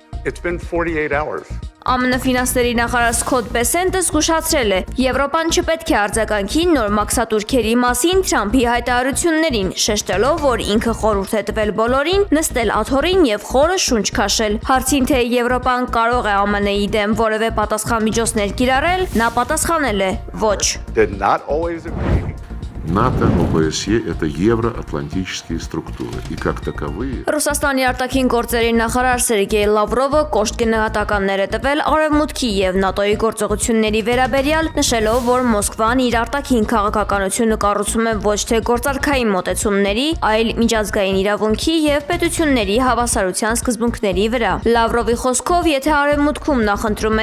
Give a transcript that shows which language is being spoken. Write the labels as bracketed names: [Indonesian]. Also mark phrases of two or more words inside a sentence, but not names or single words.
[Armenian] ԱՄՆ ֆինանսների նախարար Սքոթ Բեսենտը զգուշացրել է, Եվրոպան չպետք է արձագանքի նոր մաքսատուրքերի մասին Թրամփի հայտարարություններին, շեշտելով, որ ինքը խորհուրդ է տվել բոլորին նստել աթոռին եւ խորը շունչ քաշել։ Հարցին, թե Եվրոպան կարող է ԱՄՆ-ի դեմ որևէ պատասխան միջոցներ կիրառել, նա պատասխանել է. ոչ։ [Russian] НАТО, ОБСЕ – это евроатлантические структуры, и как таковые… [Armenian] Ռուսաստանի արտաքին գործերի նախարար Սերգեյ Լավրովը կոշտ գնահատականներ է տվել Արևմուտքի եւ ՆԱՏՕ-ի գործողությունների վերաբերյալ, նշելով, որ Մոսկվան իր արտաքին քաղաքականությունը կառուցում է ոչ թե գործարքային մոտեցումների, այլ միջազգային իրավունքի եւ պետությունների հավասարության սկզբունքների վրա։ Լավրովի խոսքով, եթե Արևմուտքում նախընտրում